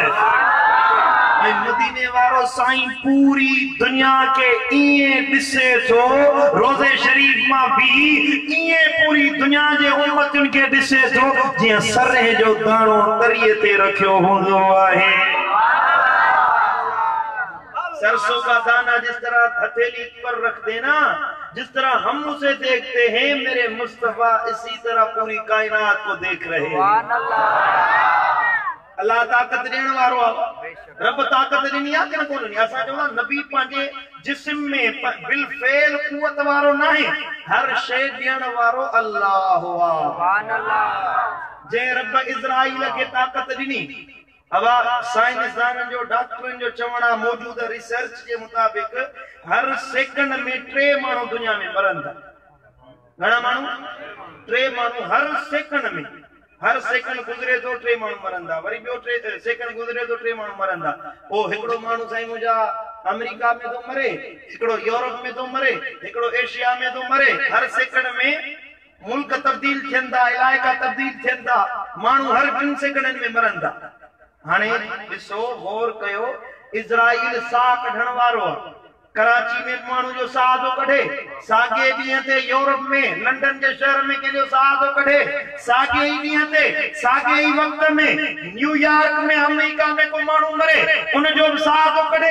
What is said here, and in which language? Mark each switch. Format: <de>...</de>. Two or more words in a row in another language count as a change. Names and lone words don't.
<sd>मदीने वारो साईं पूरी दुनिया के इए दिसे थो, रोज़े शरीफ मां भी इए पूरी दुनिया जे उम्मतुनि के दिसे थो जीअं सरह जो दाणो तरीअ ते रखियो हूंदो आहे।</sd> <ur>سرسوں کا دانہ جس طرح ہتھیلی پر رکھ دینا، جس طرح ہم اسے دیکھتے ہیں میرے مصطفیٰ اسی طرح پوری کائنات کو دیکھ رہے ہیں.</ur> <sd>अल्लाह ताकत ॾियण वारो आहे, रब ताकत ॾिनी आहे कि न कोन ॾिनी? असां चवंदा नबी पंहिंजे जिस्म में बिल फेल कुवत वारो न आहे, हर शइ ॾियण वारो अल्लाह आहे। जंहिं रब इज़राइल खे ताकत ॾिनी, हवा साइंसदाननि जो डॉक्टरनि जो चवण</sd> <ur>موجودہ ریسرچ کے مطابق</ur> <sd>हर सेकंड में 3 माण्हू दुनिया में मरन था। घणा माण्हू? 3 माण्हू हर सेकंड में, हर सेकंड गुज़रे तो 3 माण्हू मरंदा, वरी ॿियो 3 सेकंड गुज़रे तो 3 माण्हू मरंदा। पोइ हिकिड़ो माण्हू साईं मुंहिंजा अमेरिका में तो मरे, हिकिड़ो यूरोप में तो मरे, हिकिड़ो एशिया में तो मरे। हर सेकंड में मुल्क तब्दील थियनि था, इलाइक़ा तब्दील थियनि था, माण्हू हर 2 सेकंडनि में मरनि था। हाणे ॾिसो गौर कयो, इज़राइल साह कढण वारो आहे। कराची में माण्हू जो साह थो कढे, साॻे ॾींहं ते यूरोप में लंडन जे शहर में कंहिंजो साह थो कढे, साॻे ई ॾींहं ते साॻे ई वक़्त में न्यूयॉर्क में अमेरिका में को माण्हू मरे, उनजो बि साह थो कढे।</sd>